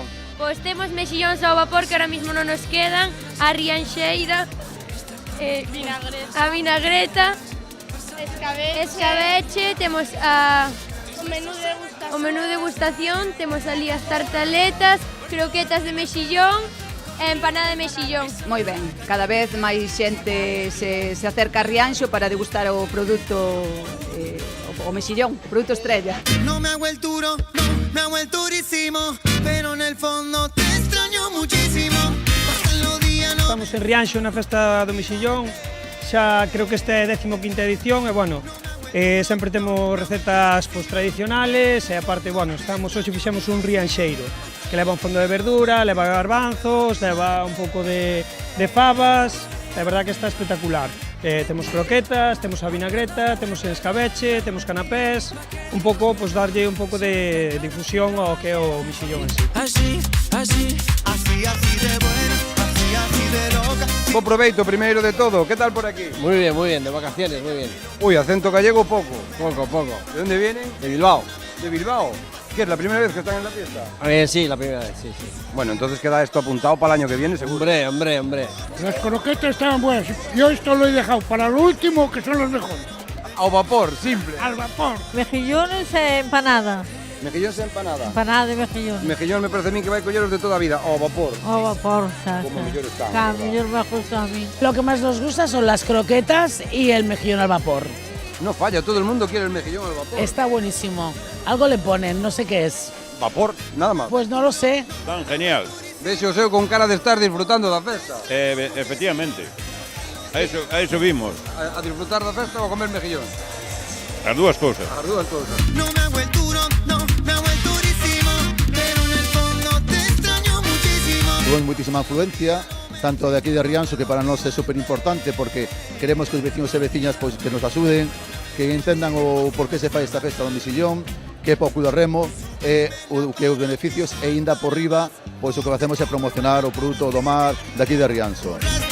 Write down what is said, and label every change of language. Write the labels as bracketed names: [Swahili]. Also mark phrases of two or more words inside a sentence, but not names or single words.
[Galician] Pois temos mexillóns ao vapor que [Spanish] ahora mismo [Galician] non nos quedan, a rianxeira, a vinagreta, escabeche, temos o menú degustación, temos ali as tartaletas, croquetas de mexillón e empanada de mexillón. Moi ben, cada vez máis xente se acerca a Rianxo para degustar o produto, o mexillón, o produto estrella. [Spanish] No me hago el duro, no me hago el durísimo, pero en el fondo te extraño muchísimo. [Galician] Estamos en Rianxo na festa do Mexillón, xa creo que esta é a 15ª edición e, bueno, sempre temos [Spanish] recetas tradicionales [Galician] e, aparte, bueno, hoxe fixemos un rianxeiro que leva un fondo de verdura, leva garbanzos, leva un pouco de fabas, é verdad que está espectacular. Temos croquetas, temos a vinagreta, temos en escabeche, temos canapés, un pouco, pois darlle un pouco de difusión ao que é o mexillón en sí. [Spanish] Así de buena, así de loca. [Galician] Bo proveito, primeiro de todo. [Spanish] ¿Qué tal por aquí? Muy bien, de vacaciones, muy bien. Uy, acento gallego poco. Poco. ¿De dónde vienen? De Bilbao. ¿De Bilbao? ¿Qué es la primera vez que están en la fiesta? Sí, la primera vez, sí. Bueno, entonces queda esto apuntado para el año que viene, seguro. Hombre. Las croquetas estaban buenas. Yo esto lo he dejado para lo último, que son los mejores. [Galician] Ao vapor, simple. [Spanish] Al vapor. Mejillones e empanada. Mejillón e empanada. Empanada de mejillones. Mejillón me parece a mí que vai colleros de toda a vida. [Galician] Ao vapor. Ao vapor, xa. Como mellor están. Xa, [Spanish] ¿verdad? [Galician] mellor [Spanish] me gusta a mí. Lo que más nos gusta son las croquetas y el mejillón al vapor. No falla, todo el mundo quiere el mejillón al vapor. Está buenísimo. Algo le ponen, no sé qué es. Vapor, nada más. Pues no lo sé. Tan genial. [Galician] Vexo o seu con cara de estar disfrutando da festa. Efectivamente. A eso vimos. A disfrutar da festa ou a comer mejillón? As dúas cousas. As dúas cousas. [Spanish] No me hago el duro, no me hago el durísimo, pero en el fondo te extraño muchísimo. Tuvo muchísima afluencia, [Galician] tanto de aquí de Rianxo, que para nós é súper importante porque queremos que os vecinos e veciñas pois, que nos axuden, que entendan o por que se fai esta festa do mexillón, que é pouco do remo, o que os beneficios e ainda por riba, pois o que facemos é promocionar o produto do mar de aquí de Rianxo.